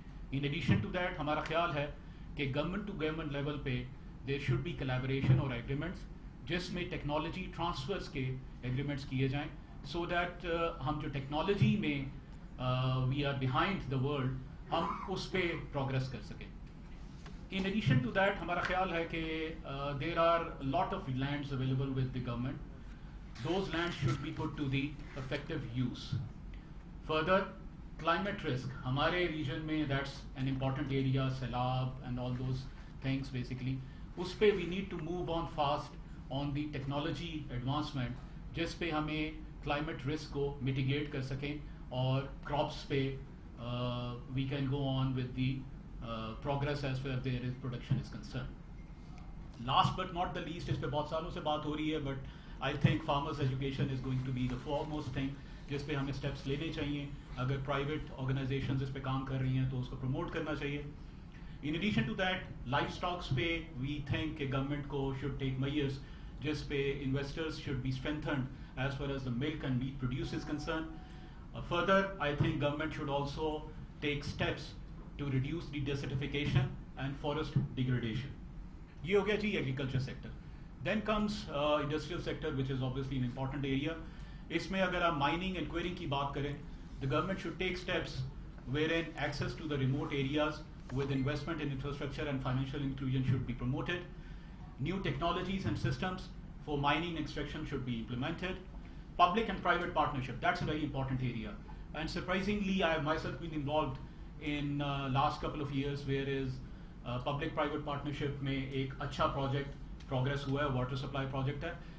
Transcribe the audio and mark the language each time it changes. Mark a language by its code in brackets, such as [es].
[ur] In addition to that ہمارا خیال ہے کہ گورنمنٹ ٹو گورنمنٹ لیول پہ دیر شوڈ بی کلیبوریشن اور ایگریمنٹس جس میں ٹیکنالوجی ٹرانسفرس کے ایگریمنٹس کیے جائیں, سو دیٹ ہم جو ٹیکنالوجی میں we are behind the world ہم اس پہ پروگرس کر سکیں. [en] In addition to that ہمارا خیال ہے کہ there are a lot of lands available with the government. Those lands should be put to the effective use. Further, climate risk ہمارے region میں that's an important area, سیلاب and all those things basically. اس پہ we need to move on fast on the technology advancement جس پہ ہمیں climate risk کو mitigate کر سکیں, اور crops پہ we can go on with the progress as far as their production is concerned. Last but not the least, اس پہ بہت سالوں سے بات ہو رہی ہے, but I think farmers education is going to be the foremost thing جس پہ ہمیں steps لینے چاہیے. [ur] اگر private organizations اس پہ کام کر رہی ہیں تو اس کو promote کرنا چاہیے. [en] In addition to that, livestock پہ we think کہ government کو should take measures جس پہ investors should be strengthened as far as the milk and meat produce is concerned. Further, I think government should also take steps to reduce the desertification and forest degradation. [ur] یہ ہو گیا جی agriculture sector. [en] Then comes industrial sector which is obviously an important area. اس میں اگر آپ مائننگ اینڈ کوئرنگ کی بات کریں, the government should take steps wherein access to the remote areas with investment in infrastructure and financial inclusion should be promoted. New technologies and systems for mining and extraction should be implemented. Public and private partnership, that's a very important area. And surprisingly, I have myself been involved in last couple of years, whereas public private partnership میں ایک اچھا project progress ہوا ہے, water supply project ہے.